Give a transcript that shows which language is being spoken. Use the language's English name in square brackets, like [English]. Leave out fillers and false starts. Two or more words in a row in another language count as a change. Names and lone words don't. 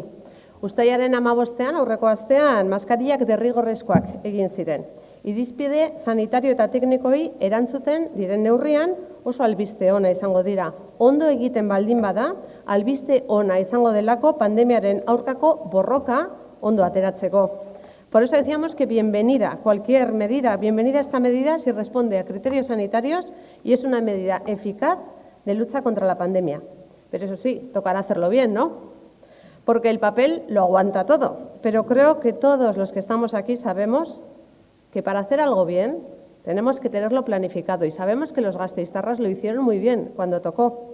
[Basque] Uztailaren 15ean, aurreko astean, maskarillak derrigorrezkoak egin ziren. Irizpide sanitario eta teknikoi erantzuten diren neurrian oso albiste ona izango dira. Ondo egiten baldin bada, albiste ona izango delako pandemiaren aurkako borroka ondo ateratzeko. [Spanish] Por eso decíamos que bienvenida cualquier medida, bienvenida esta medida si responde a criterios sanitarios y es una medida eficaz de lucha contra la pandemia. Pero eso sí, tocará hacerlo bien, ¿no? Porque el papel lo aguanta todo, pero creo que todos los que estamos aquí sabemos que para hacer algo bien tenemos que tenerlo planificado y sabemos que los gasteiztarras lo hicieron muy bien cuando tocó.